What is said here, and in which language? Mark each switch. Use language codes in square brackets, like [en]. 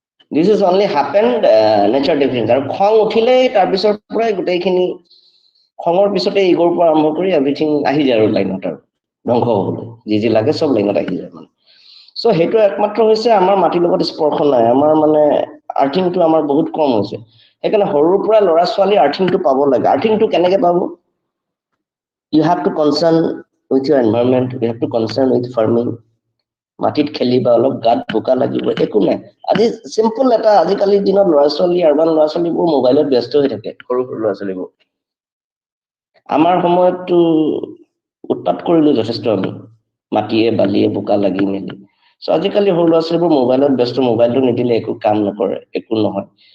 [en] This is only happened nature deficiency. [as] আৰু খং উঠিলেই তাৰপিছৰ পৰাই গোটেইখিনি, খঙৰ পিছতে ইগোৰ পৰা আৰম্ভ কৰি এভৰিথিং আহি যায় আৰু লাইনত, আৰু ধ্বংস হ'বলৈ যি লাগে চব লাইনত আহি যায় মানে। চ' সেইটো একমাত্ৰ হৈছে আমাৰ মাটিৰ লগত স্পৰ্শ নাই, আমাৰ মানে আৰ্থিংটো আমাৰ বহুত কম হৈছে। সেইকাৰণে সৰুৰ পৰা ল'ৰা ছোৱালী আৰ্থিংটো পাব লাগে। আৰ্থিংটো কেনেকৈ পাব? [en] You have to concern with your environment, you have to concern with farming. [as] মাটিত খেলিবা, অলপ গাত বোকা লাগিব, একো নাই। চিম্পল এটা, আজিকালিৰ দিনত ল'ৰা ছোৱালী, আৰবান ল'ৰা ছোৱালীবোৰ মোবাইলত ব্যস্ত হৈ থাকে, সৰু সৰু ল'ৰা ছোৱালীবোৰ। আমাৰ সময়ততো উৎপাত কৰিলোঁ যথেষ্ট আমি, মাটিয়ে বালিয়ে বোকা লাগি মেলি। চ' আজিকালি সৰু ল'ৰা ছোৱালীবোৰ মোবাইলত ব্যস্ত, মোবাইলটো নিদিলে একো কাম নকৰে, একো নহয়।